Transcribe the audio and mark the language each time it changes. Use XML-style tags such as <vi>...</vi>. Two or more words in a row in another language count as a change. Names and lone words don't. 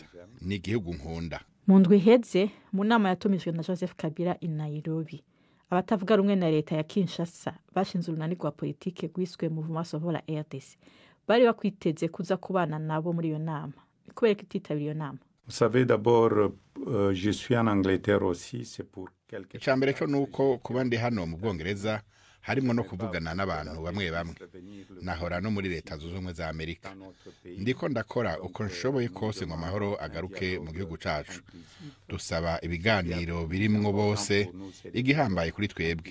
<rn>Ni igihugu nkunda. Mu ndwi iheze mu nama yatumijwe na Joseph Kabila i Nairobi. Abatavuga rumwe na leta ya Kinshasa bashinze urunani rwa politike rwiswe Mouvement Sauvons la RDC. Bari bakwiteze kuza kubana nabo muri iyo nama. Kubera ko ititabira iyo nama.</rn> <fr>Vous savez d'abord je suis en Angleterre aussi c'est pour quelque chose.</fr> <rn>Cyambere cyo nuko kuba ndi hano mu Bwongereza harimo no kuvugana n'abantu bamwe bamwe. Nahora no muri leta zunze ubumwe za Amerika. Ndiko ndakora uko nshoboye kose ngo amahoro agaruke mu gihugu cacu. Dusaba ibiganiro birimwo bose, igihambaye kuri twebwe.</rn>